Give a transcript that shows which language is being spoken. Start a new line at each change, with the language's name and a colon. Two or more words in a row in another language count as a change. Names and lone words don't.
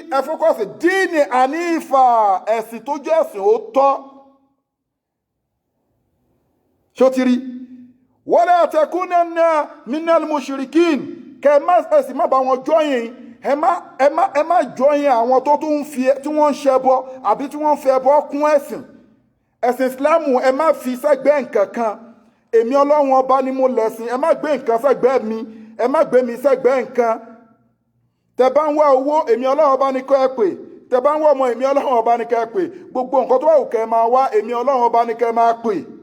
Yoruba: ẹ focus
Arabic: دينًا حنيفًا
Yoruba: ẹ̀sìn tó jẹ́ ẹ̀sìn ó tọ́. ṣó ti rí
Arabic: ولا تكونن من المشركين
Yoruba: kẹ́ má sì má bá wọn join ẹ má join àwọn tó tún fi tí wọ́n ṣẹbọ àbí tí wọ́n fẹ́ ẹbọ kún ẹ̀sìn Islamu ẹ má fi sẹ́gbẹ́ nǹkan kan èmi Ọlọ́run ọba ni mo lẹ̀sìn ẹ má gbé nǹkan sẹ́gbẹ́ mi ẹ má gbé mi sẹ́gbẹ́ nǹkan tẹ́ bá ń wá owó èmi Ọlọ́run ọba ni kẹ́ ẹ pè tẹ́ bá ń wá ọmọ èmi Ọlọ́run ọba ni kẹ́ ẹ pè gbogbo nǹkan tó wà kẹ́ ẹ máa wá èmi Ọlọ́run ọba ni kẹ́ ẹ máa pè.